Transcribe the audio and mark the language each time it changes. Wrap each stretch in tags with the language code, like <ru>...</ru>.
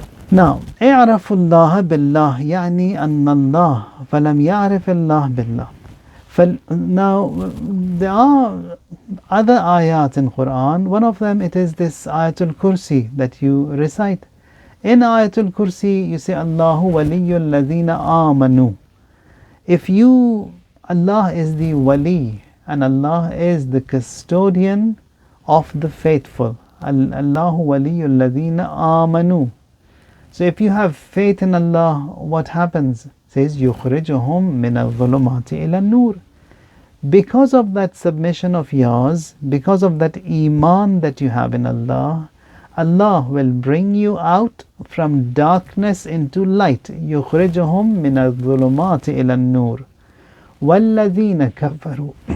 <ar>Now, اعرف الله بالله يعني أن الله فلم يعرف الله بالله.</ar> <en>Now, there are other ayat in Quran. One of them, it is this Ayatul Kursi that you recite. In Ayatul Kursi, you say,</en> <ar>Allahu waliyul ladhina amanu.</ar> <en>If Allah is the wali, and Allah is the custodian of the faithful.</en> <ar>Allahu waliyul ladhina amanu.</ar> <en>So if you have faith in Allah, what happens?</en> <ar>It says, يُخْرِجُهُمْ مِنَ الظُّلُمَاتِ إِلَى النُّورِ.</ar> <en>Because of that submission of yours, because of that iman that you have in Allah, Allah will bring you out from darkness into light.</en> <ar>يُخْرِجُهُمْ مِنَ الظُّلُمَاتِ إِلَى النُّورِ. وَالَّذِينَ كَفَرُوا.</ar>